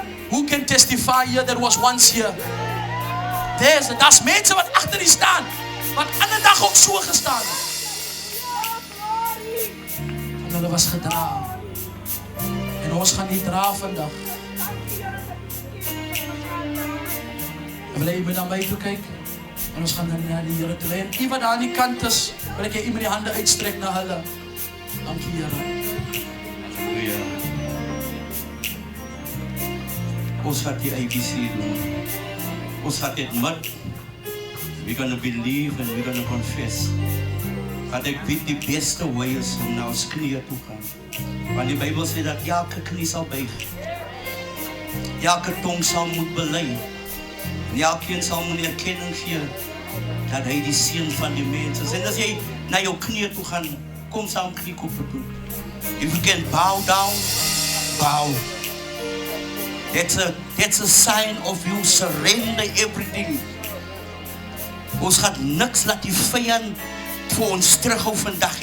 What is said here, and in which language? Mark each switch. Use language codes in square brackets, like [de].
[en] Who can testify here that was once here? [af] Daar's mense wat agter die staan, wat ander dag ook so gestaan het. En hulle was gedra. En ons gaan die dra vandag. En wil jy met na my toe kyk? En ons gaan dan na die Here toe lei. En iemand daar aan die kant is, wil ek jy iemand die hande uitstrek na hulle. Dankie, Here. Halleluja. Ons gaat die ABC doen. Ons gaat admit. [en] We're going to believe and we're going to confess. [af] Dat ek weet die beste way is om na ons knieë toe gaan. Want die Bybel sê dat elke knie sal buig. Elke tong sal moet bely. En elkeen sal moet erkenning gee dat hy die seun van die mens is. En as jy na jou knieë toe gaan, kom saam kniekoppe toe. [en] If you can bow down, bow. That's a sign of you surrender everything. [af] Ons gaat niks laat die vyand vir ons terughou vandag.